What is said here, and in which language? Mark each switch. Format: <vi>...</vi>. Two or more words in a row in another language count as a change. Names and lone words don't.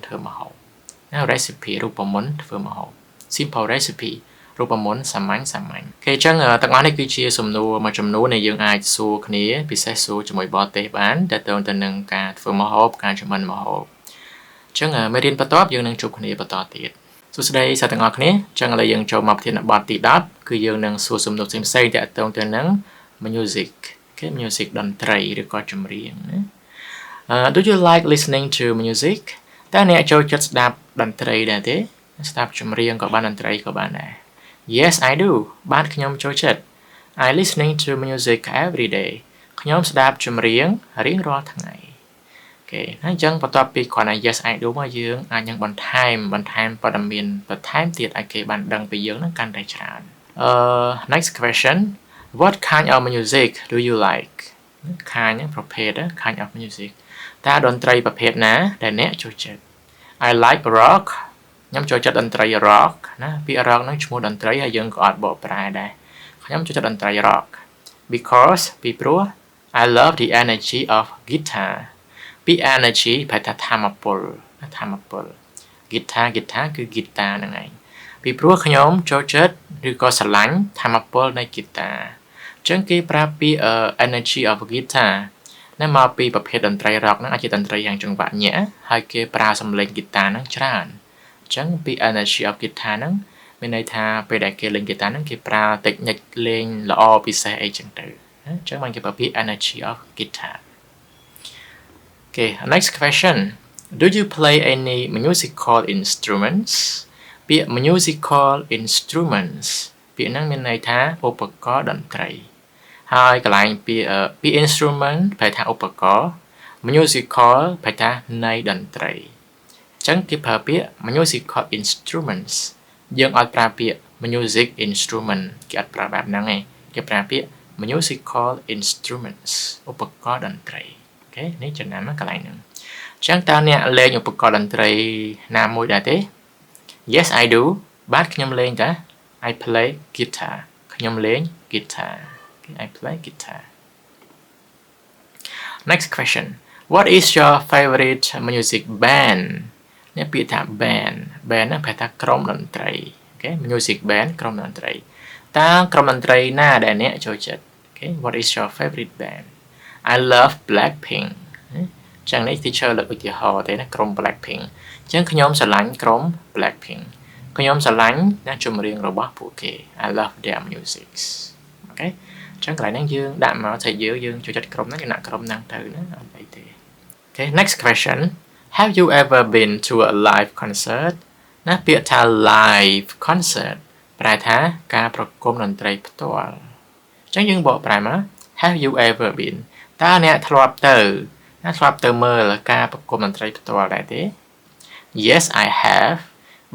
<km>ធ្វើម្ហូបណា recipe រូបមន្តធ្វើម្ហូប</km> <en>simple recipe</en> <km>រូបមន្តសាមញ្ញគេអញ្ចឹងទាំងអស់នេះគឺជាសំណួរមួយចំនួនដែលយើងអាចសួរគ្នាពិសេសសួរជាមួយបរទេសបានទាក់ទងទៅនឹងការធ្វើម្ហូបការចម្អិនម្ហូបអញ្ចឹងមេរៀនបន្ទាប់យើងនឹង ជួបគ្នាបន្តទៀតសួស្តីសាស្ត្រទាំងអស់គ្នាអញ្ចឹងឥឡូវយើងចូលមកប្រធានបទទី10គឺយើងនឹងសួរសំណួរផ្សេងៗទាក់ទងទៅនឹង music គេ music តន្ត្រីឬក៏ចម្រៀងណា</km> <en>Do you like listening to music</en> <km>តើ អ្នកចូលចិត្តស្ដាប់តន្ត្រីដែរទេស្ដាប់ចម្រៀងក៏បានតន្ត្រីក៏បានដែរ</km> <en>Yes I do</en> <km>បាទខ្ញុំចូលចិត្ត</km> <en>I listening to music every day</en> <km>ខ្ញុំស្ដាប់ចម្រៀង រៀងរាល់ថ្ងៃអូខេហើយអញ្ចឹងបន្ទាប់ពីគ្រាន់តែ</km> <en>Yes I do</en> <km>មកយើងអាចនឹងបន្ថែមព័ត៌មានបន្ថែមទៀតឲ្យ គេបានដឹងពីយើងនឹងកាន់តែច្រើន</km> <en>Next question What kind of music do you like</en> <km>kind ប្រភេទ</km> <en>kind of music</en> <km>តើតន្ត្រីប្រភេទណាដែលអ្នកចូលចិត្ត</km> <en>I like rock</en> <km>ខ្ញុំចូលចិត្តតន្ត្រី rock ណាពាក្យ rock ហ្នឹងឈ្មោះតន្ត្រីហើយយើងក៏អត់បកប្រែដែរខ្ញុំចូលចិត្តតន្ត្រី rock because ពីព្រោះ</km> <en>I love the energy of guitar</en> <km>ពី energy ប្រែថាថាមពល guitar គឺ guitar ហ្នឹងឯងពីព្រោះខ្ញុំចូលចិត្តឬក៏ស្រឡាញ់ថាមពលនៃ guitar អញ្ចឹងគេប្រើពី</km> <en>energy of guitar</en> <km>ណាមកពីប្រភេទតន្ត្រី rock ហ្នឹងអាចជាតន្ត្រីយ៉ាងចង្វាក់ញាក់ហើយគេប្រើសំឡេង guitar ហ្នឹងច្រើនអញ្ចឹងពី</km> <en>energy of guitar</en> <km>ហ្នឹងមានន័យថាពេលដែលគេលេង guitar ហ្នឹងគេប្រើ technique លេងល្អពិសេសអីចឹងទៅអញ្ចឹងបានគេប្រើពី</km> <en>energy of guitar Okay next question Do you play any musical instruments</en> <km>ពាក្យ</km> <en>musical instruments</en> <km>ពាក្យហ្នឹងមានន័យថាឧបករណ៍តន្ត្រីហើយកន្លែងពាក្យ instrument ប្រែថាឧបករណ៍ musical ប្រែថានៃតន្ត្រីអញ្ចឹងគេប្រើពាក្យ</km> <en>musical instruments</en> <km>យើងអត់ប្រើពាក្យ</km> <en>music instrument</en> <km>គេអត់ប្រើបែបហ្នឹងទេគេប្រើពាក្យ</km> <en>musical instruments</en> <km>ឧបករណ៍តន្ត្រីអូខេនេះចំណាំកន្លែងហ្នឹងអញ្ចឹងតើអ្នកលេងឧបករណ៍តន្ត្រីណាមួយដែរទេ</km> <en>Yes I do</en> <km>បាទខ្ញុំលេងតា</km> <en>I play guitar</en> <km>ខ្ញុំលេង guitar</km> <en>okay, I play guitar Next question What is your favorite music band</en> <km>នេះពាក្យថា band ហ្នឹងប្រែថាក្រុមតន្ត្រីអូខេ</km> <en>music band</en> <km>ក្រុមតន្ត្រីតើក្រុមតន្ត្រីណាដែលអ្នកចូលចិត្តអូខេ</km> <en>What is your favorite band I love Blackpink</en> <km>ចឹងនេះ teacher លើកឧទាហរណ៍ទេណាក្រុម Blackpink ចឹងខ្ញុំស្រឡាញ់ក្រុម Blackpink ខ្ញុំស្រឡាញ់ណាចម្រៀងរបស់ពួកគេ</km> <en>I love their music</en> <km>អូខេចឹងកន្លែង ហ្នឹងយើងដាក់មកថាយើងចូលចិត្តក្រុមហ្នឹងយើងដាក់ក្រុមហ្នឹងទៅណាអត់អីទេអូខេ</km> <en>next question Have you ever been to a live concert</en> <km>ណាពាក្យថា</km> <en>live concert</en> <km>ប្រែថាការប្រ គំតន្ត្រីផ្ទាល់អញ្ចឹងយើងបកប្រែមក</km> <en>Have you ever been</en> <km>តើអ្នកធ្លាប់ទៅមើលការប្រគំតន្ត្រីផ្ទាល់ដែរទេ</km> <en>Yes I have</en> <km>បើ</km>